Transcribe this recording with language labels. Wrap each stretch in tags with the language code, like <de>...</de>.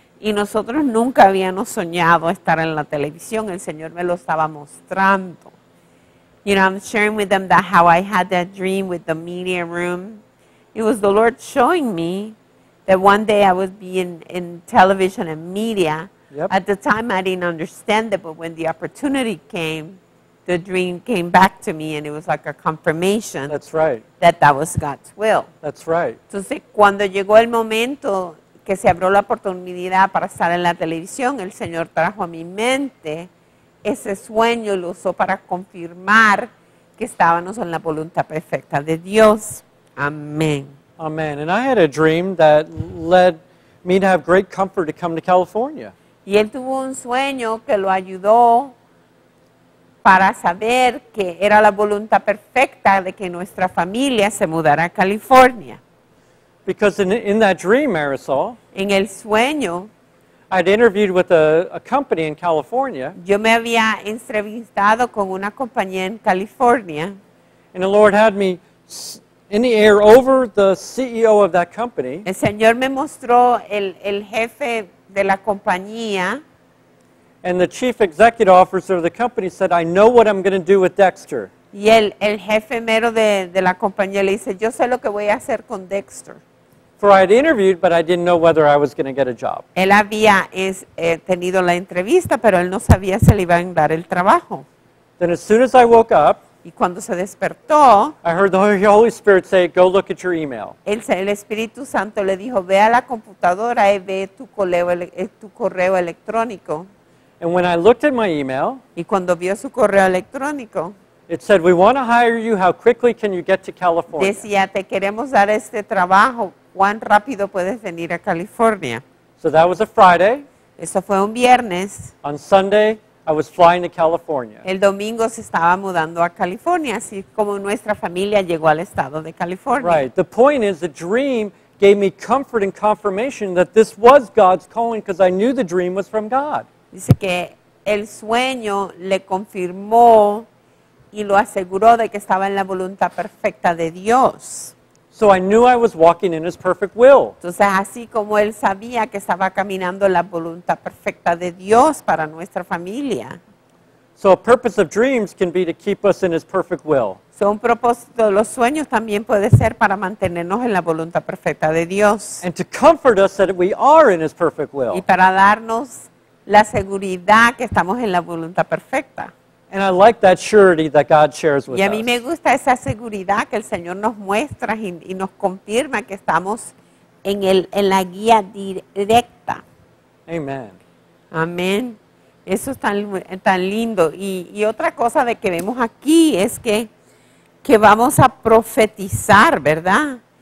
<es>Y nosotros nunca habíamos soñado estar en la televisión. El Señor me lo estaba mostrando.</es> <en>You know, I'm sharing with them that how I had that dream with the media room. It was the Lord showing me that one day I would be in television and media. Yep. At the time, I didn't understand it, but when the opportunity came, the dream came back to me, and it was like a confirmation That's right. that was God's will. That's right.</en> <es>Entonces, cuando llegó el momento que se abrió la oportunidad para estar en la televisión, el Señor trajo a mi mente ese sueño y lo usó para confirmar que estábamos en la voluntad perfecta de Dios. Amén.</es> <en>Amen. And I had a dream that led me to have great comfort to come to California.</en> <es>Y él tuvo un sueño que lo ayudó para saber que era la voluntad perfecta de que nuestra familia se mudara a California.</es> <en>Because in that dream, Marisol,</en> <es>En el sueño,</es> <en>I'd interviewed with a company in California,</en> <es>yo me había entrevistado con una compañía en California</es> <en>and the Lord had me in the air over the CEO of that company,</en> <es>El Señor me mostró el jefe de la compañía</es> <en>and the chief executive officer of the company said, I know what I'm going to do with Dexter.</en> <es>y el jefe mero de la compañía le dice, yo sé lo que voy a hacer con Dexter.</es> <en>For I had interviewed, but I didn't know whether I was going to get a job.</en> <es>Él había tenido la entrevista, pero él no sabía si le iban a dar el trabajo.</es> <en>Then as soon as I woke up,</en> <es>Y cuando se despertó,</es> <en>I heard the Holy Spirit say, go look at your email.</en> <es>el Espíritu Santo le dijo, ve a la computadora y ve tu correo electrónico.</es> <en>And when I looked at my email,</en> <es>Y cuando vio su correo electrónico,</es> <en>it said, we want to hire you. How quickly can you get to California?</en> <es>decía, te queremos dar este trabajo, ¿cuán rápido puedes venir a California?</es> <en>So that was a Friday.</en> <es>Eso fue un viernes.</es> <en>On Sunday, I was flying to California.</en> <es>El domingo se estaba mudando a California, así como nuestra familia llegó al estado de California.</es> <en>Right. The point is, the dream gave me comfort and confirmation that this was God's calling because I knew the dream was from God.</en> <es>Dice que el sueño le confirmó y lo aseguró de que estaba en la voluntad perfecta de Dios.</es> <en>So I knew I was walking in His perfect will.</en> <es>Entonces, así como él sabía que estaba caminando en la voluntad perfecta de Dios para nuestra familia.</es> <en>So a purpose of dreams can be to keep us in His perfect will.</en> <es>So, un propósito de los sueños también puede ser para mantenernos en la voluntad perfecta de Dios</es> <en>And to comfort us that we are in His perfect</en> <es>y</es> <en>will.</en> <es>para darnos la seguridad que estamos en la voluntad perfecta.</es> <en>And I like that surety that God shares with</en> <es>Y a mí me</es> <en>us.</en> <es>gusta esa seguridad que el Señor nos muestra y nos confirma que estamos en la guía directa.</es> <en>Amen.</en> <es>Amén. Eso es tan lindo. Y otra cosa de que vemos aquí es que vamos a profetizar, ¿verdad?</es>